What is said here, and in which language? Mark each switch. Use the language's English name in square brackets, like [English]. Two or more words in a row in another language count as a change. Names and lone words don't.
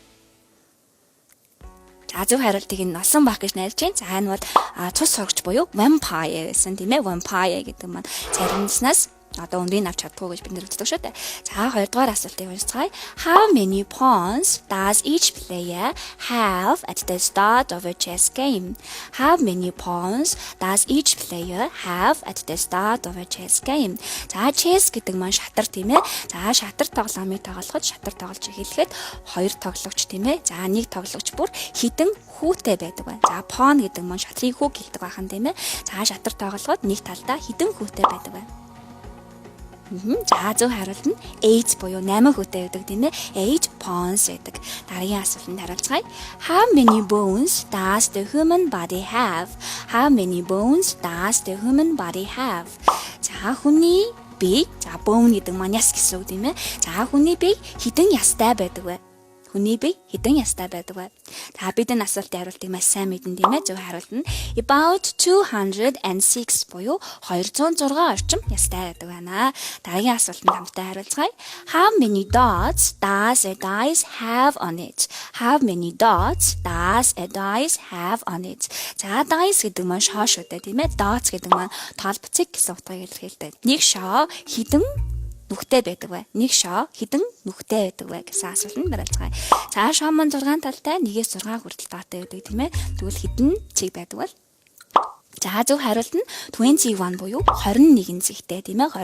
[Mongolian] За зөв хариултыг нь олсон байх гэж найдаж байна. За энэ бол цус сурагч буюу vampire гэсэн тийм ээ. Vampire гэдэг маань сармиснаас одоо өндрийг авч чаддгүй гэж бид нэр үздэг шүү дээ. За 2 дугаар асуултыг уншицгаая. [English] How many pawns does each player have at the start of a chess game? How many pawns does each player have at the start of a chess game? [Mongolian] За chess гэдэг маань шатар тийм ээ. За шатар тоглоомыг тоглоход шатар тоглож эхлэхэд 2 тоглогч тийм ээ. За нэг тоглогч бүр хідэн хүүтэй байдаг байна. За pawn гэдэг маань шатрын хүүг гэлдэг байхан тийм ээ. За шатар тоглоход нэг талдаа хідэн хүүтэй байдаг байна. За зөв хариулт нь 8 буюу 8 хүүтэй байдаг тийм ээ. 8 pawns гэдэг. Дараагийн асуултанд хариулцгаая. [English] How many bones does the human body have? How many bones does the human body have? [Mongolian] За хүний бие, за bone гэдэг маань яс гэсэн үг тийм ээ. За хүний бие хэдэн ястай байдаг вэ? Хүний бие хэдэн ястай байдаг вэ? За бид энэ асуултын хариултыг маш сайн мэдэн тийм ээ. Зөв хариулт нь about 206 буюу 206 орчим ястай байдаг байна. Дараагийн асуултанд хамтдаа хариулцгаая. [English] How many dots does a dice have on it? How many dots does a dice have on it? [Mongolian] За dice гэдэг маань шоо шүү дээ тийм ээ. Dots гэдэг маань толбоцыг гэсэн утгыг илэрхийлдэг. Нэг шоо хэдэн нүхтэй байдаг вэ? Нэг шоо хэдэн нүхтэй байдаг вэ гэсэн асуултанд хариулцгаая. За шоо маань 6 талтай 1-6 хүртэл даатай байдаг тийм ээ. Тэгвэл хэдэн цэг байдаг вэ? За зөв хариулт нь 21 буюу 21 цэгтэй тийм ээ.